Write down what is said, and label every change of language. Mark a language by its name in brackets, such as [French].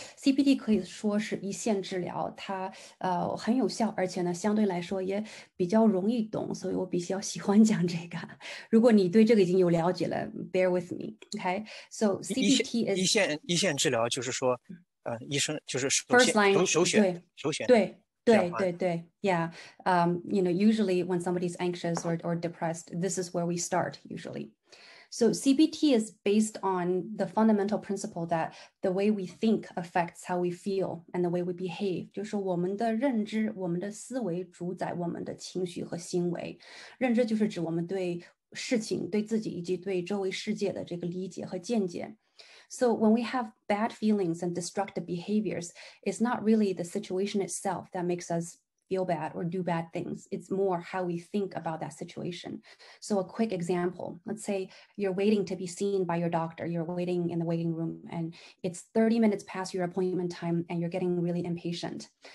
[Chinese] CBT 可以说是一线治疗，它很有效，而且呢相对来说也比较容易懂，所以我比较喜欢讲这个。如果你对这个已经有了解了 ， [English] bear with me， [Chinese] OK？ [English] So CBT is [Chinese] 一线治疗，就是说，医生就是首 [English] first line [Chinese] 首选。对 [English] yeah. Usually when somebody's anxious or depressed, this is where we start usually. So CBT is based on the fundamental principle that the way we think affects how we feel and the way we behave. [Chinese] 就是我们的认知，我们的思维主宰我们的情绪和行为。认知就是指我们对事情、对自己以及对周围世界的这个理解和见解。 [English] So when we have bad feelings and destructive behaviors, it's not really the situation itself that makes us feel bad or do bad things. It's more how we think about that situation. So a quick example, let's say you're waiting to be seen by your doctor. You're waiting in the waiting room and it's 30 minutes past your appointment time and you're getting really impatient.